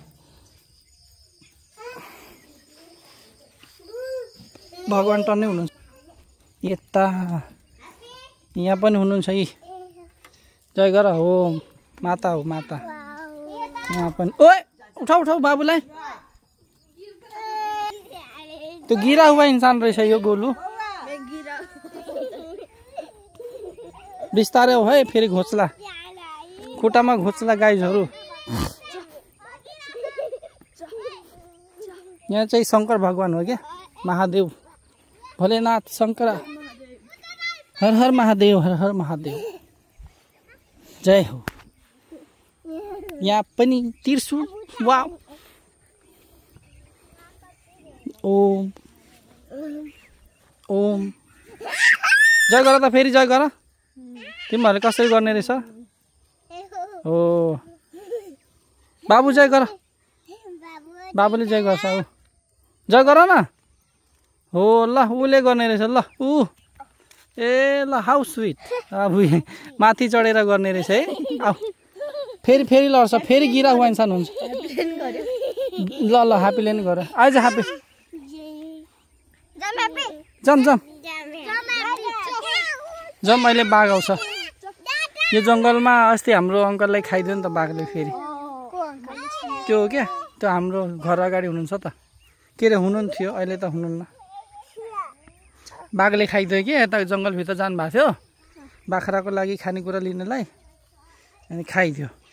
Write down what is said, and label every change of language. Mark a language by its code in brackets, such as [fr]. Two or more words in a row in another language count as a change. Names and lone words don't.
[ne] भगवान टन्नै हुनुहुन्छ यता यहाँ पनि हुनुहुन्छ यी जय गर हो माता हो माता यहाँ पनि ओए उठाऊ उठाऊ बाबुलाई त्यो [hi] गिरा हुआ इंसान [ne] रहेछ यो गोलु बिस्तारै हो है फेरि घोच्ला खुट्टामा घोच्ला गाइजहरू यहाँ चाहिँ शंकर भगवान हो क्या महादेव भोलेनाथ शंकर हर हर महादेव हर हर महादेव जय हो यहाँ पनि त्रिशूल वाव ओम ओम जय गर त फेरि जय गर तिमीहरूले कसरी गर्ने रहेछ हो बाबु जय गर बाबुले जय गर्छ ऊ जय गर न हो ल उसले गर्ने रहेछ ल ऊ ए ल [en] how sweet [ne] अब माथि चढेर गर्ने रहेछ है आऊ फेरि फेरि लड्छ फेरि [hi] गिरा हुआ इन्सान [ne] हुन्छ ल ल ह्याप्पीले नि गर आइज ह्याप्पी जम जम जम अहिले बाघ आउँछ यो जङ्गलमा अस्ति हाम्रो अङ्कललाई खाइदियो नि त बाघले फेरि त्यो हो क्या त्यो हाम्रो घर अगाडि हुनुहुन्छ त के अरे हुनुहुन्थ्यो अहिले त हुनुहुन्न बाघले खाइदियो कि यता जङ्गलभित्र जानुभएको थियो बाख्राको लागि खानेकुरा लिनलाई अनि खाइदियो